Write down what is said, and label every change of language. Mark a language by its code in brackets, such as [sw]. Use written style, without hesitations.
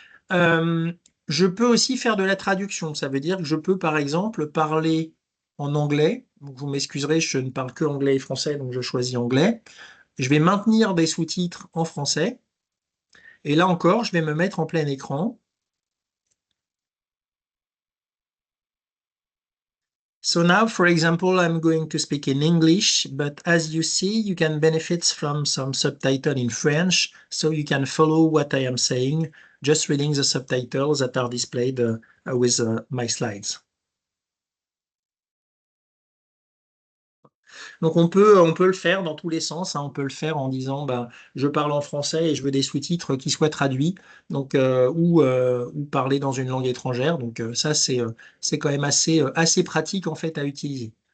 [fr] Je peux aussi faire de la traduction. Ça veut dire que je peux, par exemple, parler en anglais. Vous m'excuserez, je ne parle que anglais et français, donc je choisis anglais. Je vais maintenir des sous-titres en français. Et là encore, je vais me mettre en plein écran. [en] So now, for example, I'm going to speak in English, but as you see, you can benefit from some subtitle in French, so you can follow what I am saying, just reading the subtitles that are displayed with my slides. [fr] Donc on peut le faire dans tous les sens, hein. On peut le faire en disant je parle en français et je veux des sous-titres qui soient traduits, donc ou parler dans une langue étrangère. Donc ça c'est quand même assez pratique en fait à utiliser.